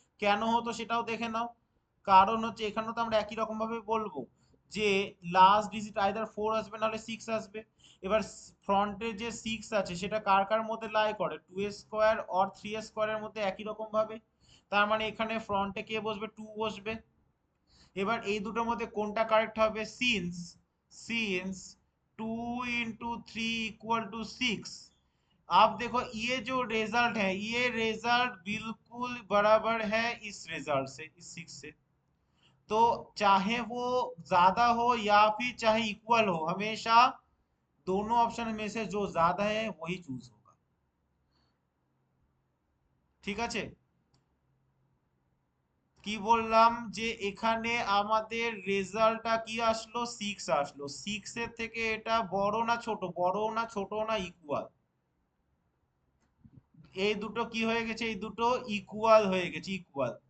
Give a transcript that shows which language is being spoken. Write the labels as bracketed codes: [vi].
[bn] কেন হতো সেটাও দেখে নাও। কারণ হচ্ছে এখানে তো আমরা একই রকম ভাবে বলবো যে লাস্ট ডিজিট আইদার 4 আসবে নাহলে 6 আসবে। এবার ফ্রন্টে যে 6 আছে সেটা কার কার মধ্যে লাই করে? 2 স্কোয়ার অর 3 স্কোয়ারের মধ্যে একই রকম ভাবে, তার মানে এখানে ফ্রন্টে কে বসবে? 2 বসবে। এবার এই দুটোর মধ্যে কোনটা কারেক্ট হবে? [en] Since 2 into 3 equal to 6। [hi] आप देखो ये जो रिजल्ट है ये रिजल्ट बिल्कुल बराबर है इस रिजल्ट से, इस 6 से। तो चाहे वो ज्यादा हो या फिर चाहे इक्वल हो, हमेशा दोनों ऑप्शन में से जो ज्यादा है वही चूज होगा। [bn] ঠিক আছে, কি বললাম যে এখানে আমাদের রেজাল্টটা কি আসলো? 6 আসলো। 6 এর থেকে এটা বড় না ছোট? বড় না ছোট না ইকুয়াল? এই দুটো কি হয়ে গেছে? এই দুটো ইকুয়াল হয়ে গেছে, ইকুয়াল।